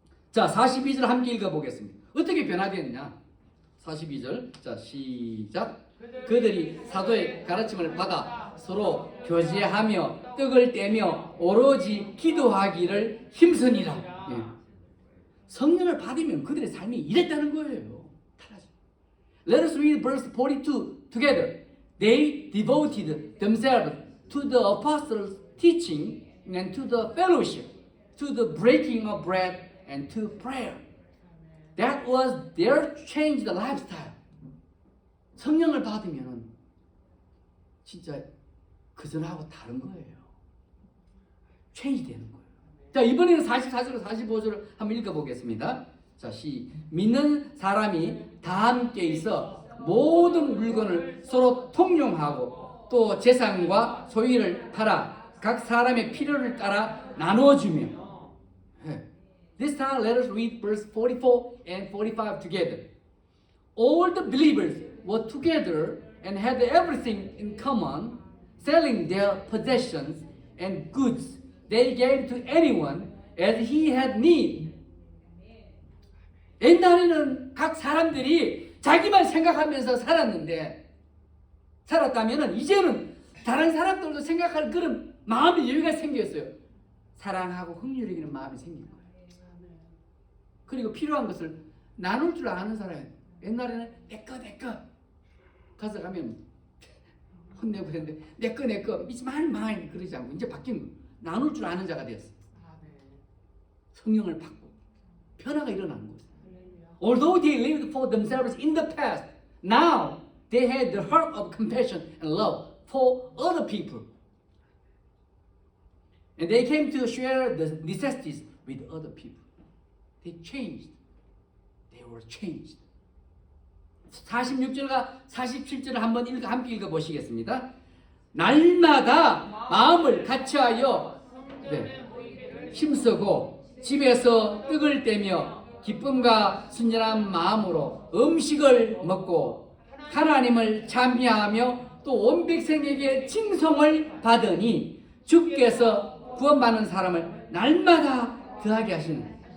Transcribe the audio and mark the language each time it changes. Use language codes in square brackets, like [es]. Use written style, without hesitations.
[ko] 자, 42절 함께 읽어보겠습니다. 어떻게 변화되었냐? 42절. 자, 시작. 그들이 사도의 가르침을 받아 서로 교제하며 떡을 떼며 오로지 기도하기를 힘쓰니라. 예. 성령을 받으면 그들의 삶이 이랬다는 거예요. [en] Let us read verse 42 together. They devoted themselves to the apostles' teaching and to the fellowship, to the breaking of bread and to prayer. That was their changed lifestyle. [ko] 성령을 받으면 진짜 그전하고 다른 거예요. 체인지 되는 거예요. 자, 이번에는 44절, 45절을 한번 읽어보겠습니다. 자, 믿는 사람이 다 함께 있어 모든 물건을 서로 통용하고 또 재산과 소유를 팔아 각 사람의 필요를 따라 나누어주며. [en] This time let us read verse 44 and 45 together. All the believers were together and had everything in common, selling their possessions and goods they gave to anyone as he had need. [ko] 옛날에는 각 사람들이 자기만 생각하면서 살았다면 이제는 다른 사람들도 생각할 그런 마음의 여유가 생겼어요. 사랑하고 긍휼히 여기는 마음이 생긴 거예요. 그리고 필요한 것을 나눌 줄 아는 사람. 옛날에는 내 거 가서 가면 혼내고 그랬는데 내 거 [en] It's mine [ko] 그러지 않고 이제 바뀐 거. 나눌 줄 아는 자가 되었어. 성령을 받고 변화가 일어나는 거예요. [en] Although they lived for themselves in the past, now they had the heart of compassion and love for other people. And they came to share the necessities with other people. They changed. They were changed. [ko] 46절과 47절을 함께 읽어보시겠습니다. 날마다 마음을 같이하여 힘쓰고 집에서 떡을 떼며 기쁨과 순전한 마음으로 음식을 먹고 하나님을 찬미하며 또 온 백성에게 칭송을 받으니 주께서 구원받는 사람을 날마다 더하게 하시는.